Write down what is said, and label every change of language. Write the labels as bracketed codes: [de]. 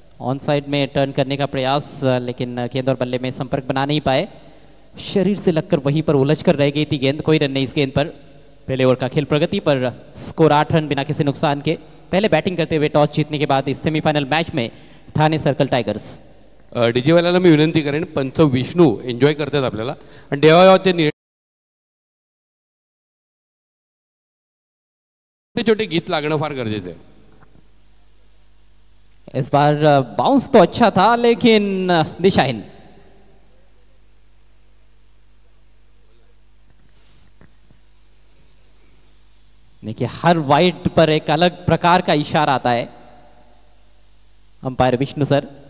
[hi] On side में turn करने का प्रयास, लेकिन गेंद और बल्ले में संपर्क बना नहीं पाए। शरीर से लगकर वहीं पर उलझ कर रह गई थी गेंद। कोई रन नहीं इस गेंद पर। पहले ओवर का खेल प्रगति पर। स्कोर 8 रन बिना किसी नुकसान के। पहले बैटिंग करते हुए टॉस जीतने के बाद इस सेमीफाइनल मैच में ठाणे सर्कल टायगर्स। [mr] डीजे वाल्याला मी विनंती करेन, पंच विष्णू एन्जॉय करतात आपल्याला, आणि देवादेवा ते छोटे गीत लागणं फार गरजेचं आहे। [hi] इस बार बाउंस तो अच्छा था, लेकिन दिशाहीन। देखिए, हर वाइड पर एक अलग प्रकार का इशारा आता है अंपायर विष्णु सर।